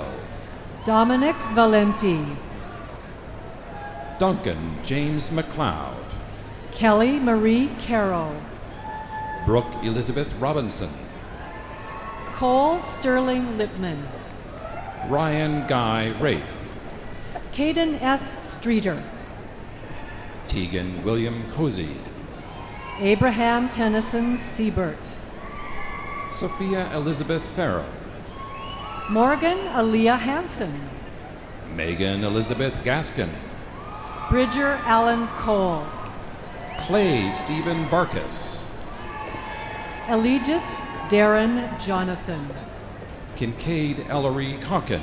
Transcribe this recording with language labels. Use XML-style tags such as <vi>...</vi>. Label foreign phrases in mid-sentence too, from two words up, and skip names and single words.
<en>Dominic Valenti, Duncan James McLeod, Kelly Marie Carroll, Brooke Elizabeth Robinson, Cole Sterling Lipman, Ryan Guy Rafe, Caden S. Streeter, Tegan William Cozy, Abraham Tennyson Siebert, Sophia Elizabeth Farrow, Morgan Aaliyah Hansen, Megan Elizabeth Gaskin, Bridger Allen Cole, Clay Stephen Barkus, Eligius Darren Jonathan, Kincaid Ellery Calkin,</en>